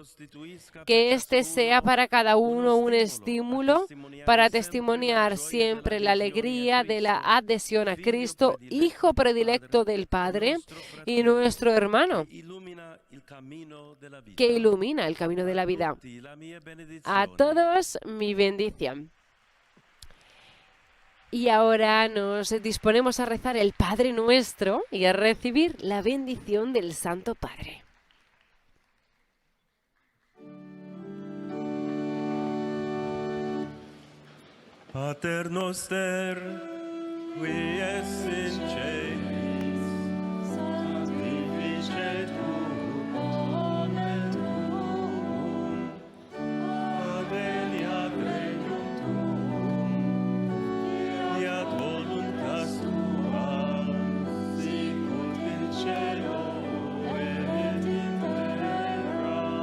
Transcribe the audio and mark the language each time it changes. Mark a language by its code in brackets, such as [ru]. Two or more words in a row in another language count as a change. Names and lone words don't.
[es] Que este sea para cada uno un estímulo para testimoniar siempre la alegría de la adhesión a Cristo, Hijo predilecto del Padre y nuestro hermano, que ilumina el camino de la vida. A todos mi bendición. Y ahora nos disponemos a rezar el Padre Nuestro y a recibir la bendición del Santo Padre. [la] Pater noster, qui es in celis, sanctificetur nomen tuum, adveniat regnum tuum, fiat voluntas tua, sicut in cielo et in terra.